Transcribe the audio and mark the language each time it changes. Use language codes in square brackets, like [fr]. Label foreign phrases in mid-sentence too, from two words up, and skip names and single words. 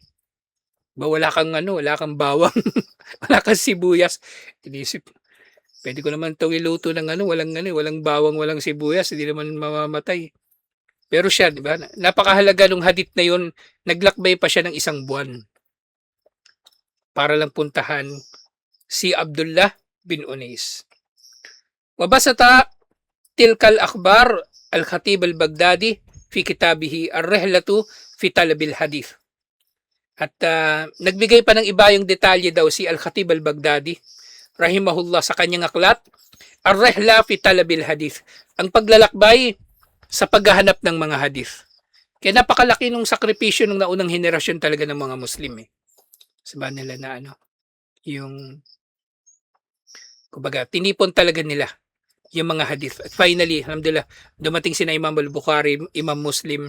[tl] Wala kang bawang, wala kang sibuyas. Inisip, pwede ko naman itong iluto ng walang bawang, walang sibuyas, hindi naman mamamatay. Pero siya, di ba? Napakahalaga nung hadith na yun, naglakbay pa siya ng isang buwan para lang puntahan si Abdullah bin Unais. [ar] وبسط تلك الأخبار الخطيب البغدادي في كتابه الرحلة في طلب الحديث. [tl] At nagbigay pa ng iba yung detalye daw si al-Khatib al-Baghdadi rahimahullah sa kanyang aklat ar-Rihla fi Talabil Hadith. Ang paglalakbay sa paghahanap ng mga hadith. Kaya napakalaki nung sakripisyo ng naunang henerasyon talaga ng mga Muslim eh. Sabihan nila na yung kumbaga tinipon talaga nila yung mga hadith. At finally, alhamdulillah, dumating sina Imam al-Bukhari, Imam Muslim.